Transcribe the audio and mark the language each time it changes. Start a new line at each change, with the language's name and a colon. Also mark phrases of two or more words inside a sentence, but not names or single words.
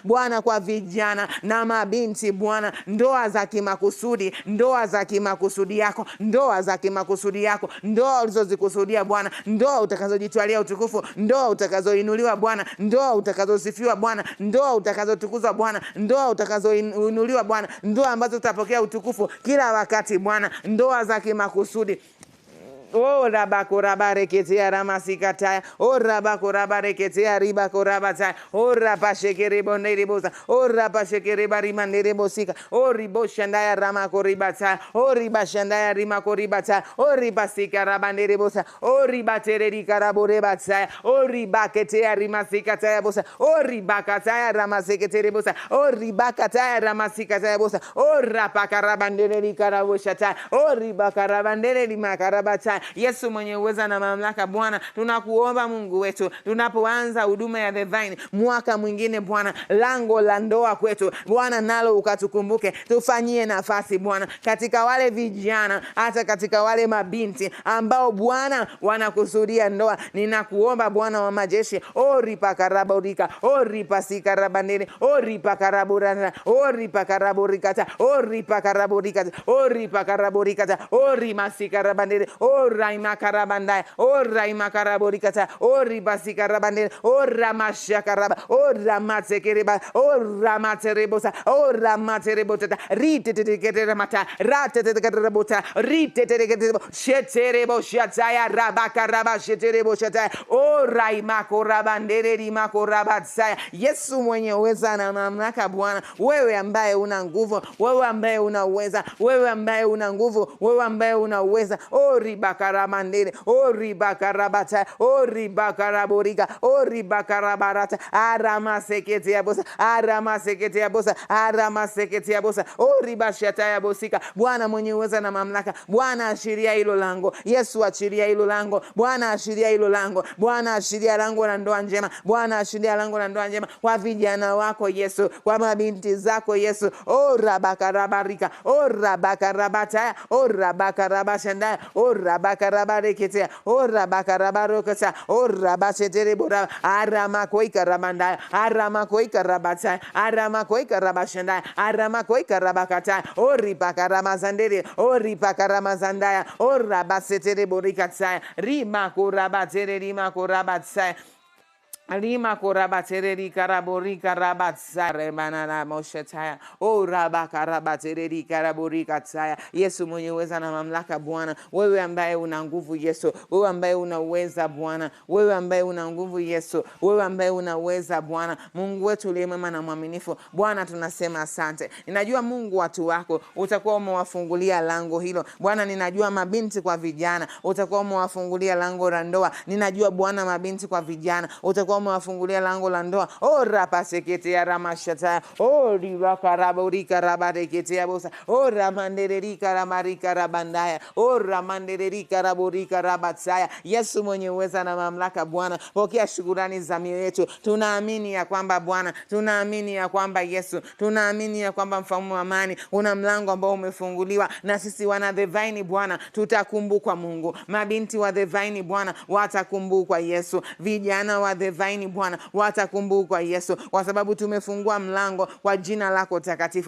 Swahili: Bwana, kwa vijana na mabinti Bwana, ndoa za kimakusudi, ndoa za kimakusudi yako, ndoa za kimakusudi yako, ndoa ulizozikusudia Bwana, ndoa utakazojitwalia utukufu, ndoa utakazoinuliwa Bwana, ndoa utakazosifiwa Bwana, ndoa utakazotukuzwa Bwana, ndoa utakazoinuliwa Bwana, ndoa ambazo utapokea utukufu kila wakati Bwana, ndoa za kimakusudi. Oh rabakorabareketea ramasikataya. Oh rabakorabareketea ribakorabataya. Oh rapashekereboneribosa. Oh rapashekerebarimanderebosika. Oh riboshandaya ramakoribataya. Oh ribashandaya rimakoribataya. Oh ribasika rabanderebosa. Oh ribatererikaraborebataya. Oh ribaketea rimasikataya bosa. Oh ribakataya ramaseketerebosa. Oh ribakataya ramasikataya bosa. Oh rapakarabandererikaraboshataya. Oh ribakarabandererimakarabataya. Yesu mwenye uweza na mamlaka Bwana, tunakuomba Mungu wetu, tunapoanza huduma ya The Vine mwaka mwingine Bwana, lango la ndoa kwetu Bwana nalo ukatukumbuke. Tufanyie nafasi Bwana katika wale vijana, hata katika wale mabinti ambao Bwana wanakusudia ndoa. Ninakuomba Bwana wa majeshi, o ripakaraborika, o ripasikarabandere, o ripakaraborana, o ripakaraborikata, o ripakaraborikata, o ripakaraborikata, o rimasikarabandere, o raimakarabandaya, o raimakaraborikata, o ribasikarabandere, o ramashakaraba, o ramatsekereba, o ramaterebosa, o ramaterebota, riteteketeramata, rateteketerebota, riteteketerebo, sheterebo shataya, rabakaraba sheterebo shataya, o raimakorabandere rimakorabatsaya. Yesu mwenye uweza na mamlaka Bwana, wewe ambaye una nguvu, wewe ambaye una uweza, wewe ambaye una nguvu, wewe ambaye una uweza. O ribakaramandere, o ribakarabata, o ribakaraborika, o ribakarabarata, aramasekete ya bosa, aramasekete ya bosa, aramasekete ya bosa, o ribashata ya bosika. Bwana mwenye uweza na mamlaka, Bwana ashiria hilo lango. Yesu ashiria hilo lango. Bwana ashiria hilo lango. Bwana ashiria lango la ndoa njema. Bwana ashiria lango la ndoa njema kwa vijana wako Yesu, kwa mabinti zako Yesu. O rabakarabarika, o rabakarabata, o rabakarabashanda, o rabakarabareketea, o rabakarabarokata, o rabaseterebora, aramakoika rabanda, aramakoika rabata, aramakoika rabashanda, aramakoika rabakata, o ribakaramazandere, o ribakaramazandaya, o rabasetereborikata, rimakurabatere, rimakurabatsa. Alima korabatereri karaborika rabatsare manana moshetaya. O rabakarabatereri karaborika tsaya. Yesu mwenye uweza na mamlaka Bwana, wewe ambaye una nguvu Yesu, wewe ambaye una uweza Bwana, wewe ambaye una nguvu Yesu, wewe ambaye una uweza Bwana. Mungu wetu uliye mwema na mwaminifu Bwana, tunasema asante. Ninajua Mungu watu wako utakuwa umewafungulia lango hilo Bwana. Ninajua mabinti kwa vijana utakuwa umewafungulia lango la ndoa. Ninajua Bwana mabinti kwa vijana utakuwa umewafungulia lango la ndoa. O rapasekete ya ramashata. O ribakaraborika rabarekete bosa. O ramandererika ramarika rabandaya. O ramandererika raborika rabatsaya. Yesu mwenye uweza na mamlaka Bwana, pokea shukrani za mioyo yetu. Tunaamini ya kwamba Bwana, tunaamini ya kwamba Yesu, tunaamini ya kwamba mfalme wa amani una mlango ambao umefunguliwa, na sisi wana The Vine Bwana tutakumbukwa. Mungu, mabinti wa The Vine Bwana watakumbukwa Yesu, vijana wa The Vine Bwana watakumbukwa Yesu, kwa sababu tumefungua mlango kwa jina lako takatifu.